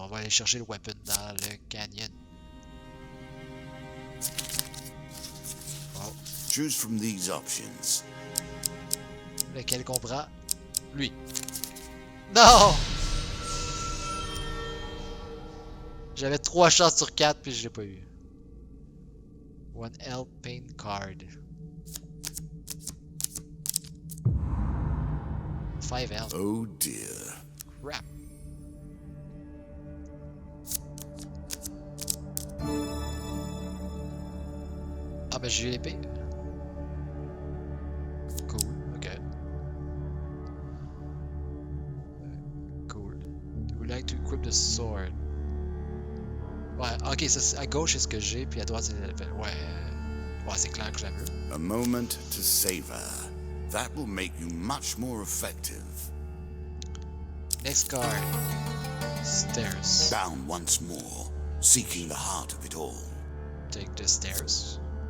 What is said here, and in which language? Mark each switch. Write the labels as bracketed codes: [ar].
[fr] On va aller chercher le weapon dans le canyon. [en] Wow. Choose from these options. [fr] Lequel qu'on prend? Lui. Non! J'avais 3 chances sur 4 puis je l'ai pas eu. [en] One L paint card. 5L. Oh dear. Crap. [fr] Ah ben j'ai eu l'épée. [en] Cool, ok. Cool. You would like to equip the sword. [fr] Ouais, ok, ça, à gauche c'est ce que j'ai, puis à droite c'est le level. Ouais, ouais c'est clair que je la veux. [en] A moment to savor. That will make you much more effective. Next card. Stairs. Down once more, seeking the heart of it all. Take the stairs.